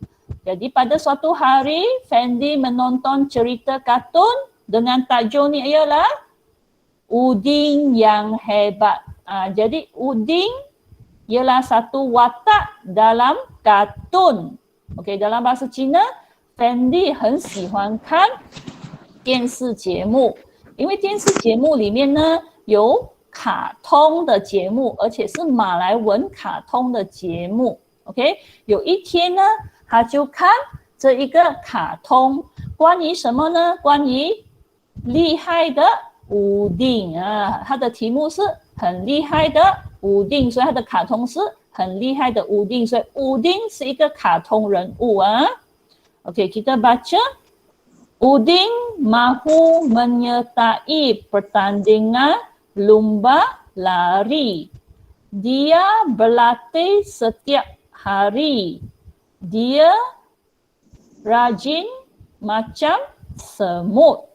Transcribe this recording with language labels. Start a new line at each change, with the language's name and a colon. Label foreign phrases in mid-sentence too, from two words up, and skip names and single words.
Malay: Jadi pada suatu hari Fendi menonton cerita kartun dengan tajuk ni ialah Udin yang hebat. Jadi Udin ialah satu watak dalam kartun. Okey, dalam bahasa Cina,
Chinese: Fendi 很喜欢看电视节目，因为电视节目里面呢有卡通的节目，而且是马来文卡通的节目。OK， 有一天呢，他就看这一个卡通，关于什么呢？关于厉害的乌丁啊，它的题目是很厉害的乌丁，所以它的卡通是很厉害的乌丁，所以乌丁是一个卡通人物啊。
Malay: OK, kita baca. Udin mahu menyertai pertandingan lumba lari. Dia berlatih setiap hari. Dia rajin macam semut.